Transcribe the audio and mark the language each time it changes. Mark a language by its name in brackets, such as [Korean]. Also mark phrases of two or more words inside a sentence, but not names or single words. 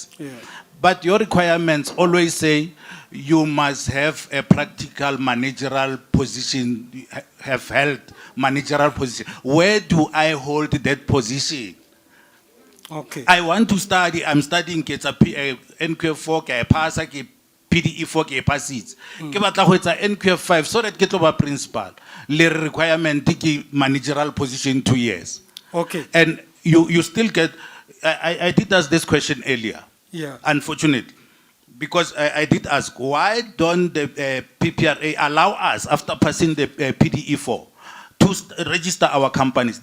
[English] Yeah. But your requirements always say you must have a practical managerial position, have held managerial position. Where do I hold that position? Okay. I want to study, I'm studying, it's a NQF4, ke pass, ke PDE4, ke pass it. [Southern Sotho] Ke batla ho etsa NQF5, [English] so that get over principal. Le requirement, ke managerial position 2 years. Okay. And you still get, I did ask this question earlier. Yeah. Unfortunately. Because I did ask, why don't the PPRA allow us, after passing the PDE4, to register our companies?